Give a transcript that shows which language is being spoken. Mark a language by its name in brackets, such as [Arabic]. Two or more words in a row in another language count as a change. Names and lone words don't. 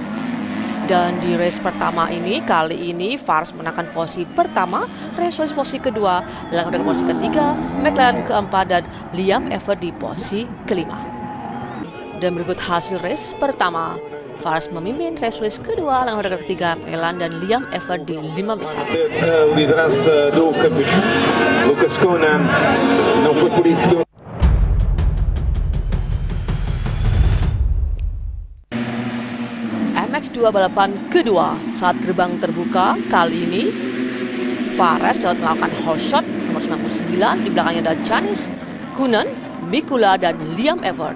[Indonesian] Dan di race pertama ini, kali ini Fares menangkan posisi pertama, Reisulis posisi kedua, Langenfelder posisi ketiga, McLellan keempat, dan Liam Everts di posisi kelima. Dan berikut hasil race pertama, Fares memimpin, Reisulis kedua, Langenfelder ketiga, McLellan dan Liam Everts di 5 besar. [Portuguese] Liderança do Lucas Koenen não foi por isso que [Indonesian] MX2 balapan kedua saat gerbang terbuka, kali ini Fares dapat melakukan [English] hole shot [Indonesian] nomor 99. Di belakangnya ada Janis, Koenen, Mikula, dan Liam Everts.